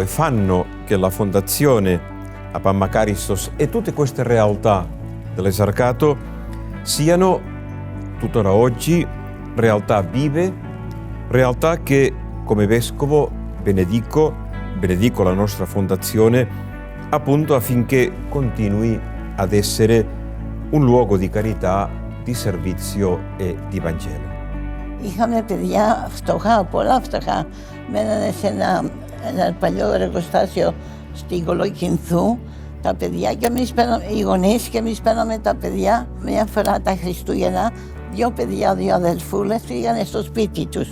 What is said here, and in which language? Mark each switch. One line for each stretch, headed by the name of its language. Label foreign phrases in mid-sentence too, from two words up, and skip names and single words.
Italian: fanno che la fondazione a Pammakaristos e tutte queste realtà dell'esarcato siano tuttora oggi realtà vive, realtà che come vescovo benedico la nostra fondazione appunto affinché continui ad essere un luogo di carità, di servizio e di Vangelo.
Greek: Είχαμε παιδιά φτωχά, πολλά φτωχά. Μένανε σε ένα παλιό εργοστάσιο στην Κολοκυνθού τα παιδιά και οι γονείς και εμείς παίρναμε τα παιδιά. Μια φορά τα Χριστούγεννα, 2 παιδιά, 2 αδελφούλες πήγανε στο σπίτι τους.